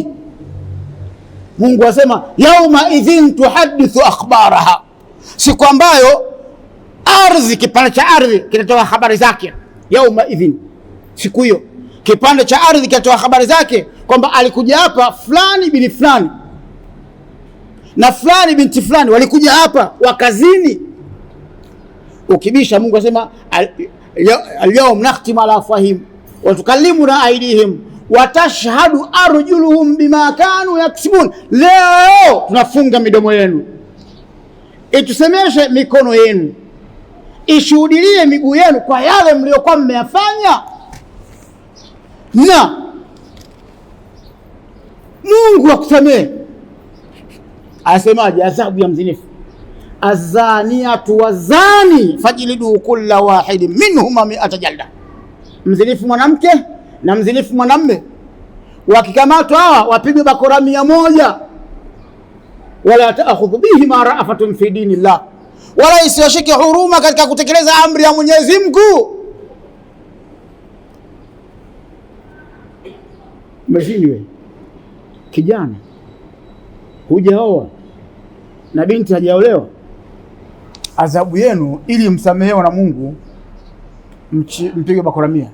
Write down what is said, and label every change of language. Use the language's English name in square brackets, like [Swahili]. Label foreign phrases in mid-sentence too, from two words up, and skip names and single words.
[Swahili] Mungu asema [Arabic] يومئذ تحدث أخبارها, [Swahili] siku ambayo ardhi, kipande cha ardhi kinatoa habari zake. [Arabic] يومئذ, [Swahili] siku hiyo kipande cha ardhi kinatoa habari zake kwamba alikuja hapa fulani bin fulani na fulani binti fulani, walikuja hapa wakazini. Ukibisha, Mungu asema [Arabic] اليوم نختم على أفواههم وتكلمنا أيديهم وتشهد أرجلهم بما كانوا يكسبون. [Swahili] Leo tunafunga midomo yenu, itusemeshe mikono yenu, ishuhudilie miguu yenu kwa yale mliokuwa mmeyafanya. Na Mungu akusamehe. Asemaje? Adhabu ya mzinifu, [Arabic] الزانية والزاني فاجلدوا كل واحد منهما 100 جلدة. [Swahili] Mzinifu mwanamke na mzinifu mwanamme wakikamatwa hawa wapigwe bakora 100. [Arabic] ولا تأخذ به ما رأفة في دين الله, [Swahili] wala isiwashike huruma katika kutekeleza amri ya Mwenyezi Mungu. Mzini wewe kijana, hujaoa na binti hajaolewa, adhabu yenu ili msamehewe na Mungu, mpige bakora 100.